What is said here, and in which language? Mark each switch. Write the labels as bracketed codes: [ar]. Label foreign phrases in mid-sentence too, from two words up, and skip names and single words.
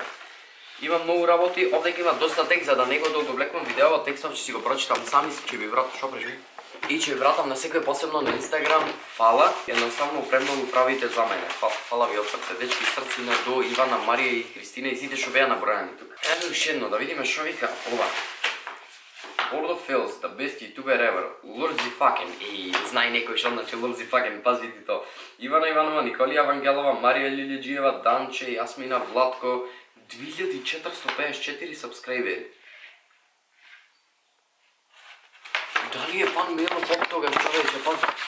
[mk] Има многу работи, овдека има доста текст, за да не го довлекувам видео, текстов ќе си го прочитам сами, ќе ви вратам, шо прежи? И ќе ви вратам на секој посебно на Инстаграм. Фала, едноставно премногу правите за мене. Фала ви од срце, дечки, срцина до Ивана, Марија и Христина и сите што беа набројани тука. Еве уште едно, да видиме шо вика ова. [en] Lord of Hills, the best YouTuber ever. Lord Zifaken. [mk] Знај некој што значи Lord Zifaken, пазите то. Ивана Иванова, Николија Вангелова, Марија Лилиџиева, Данче, Јасмина, Владко, 2454 сабскрајбери. Дали е фанмейлот од тогаш, човече, пази?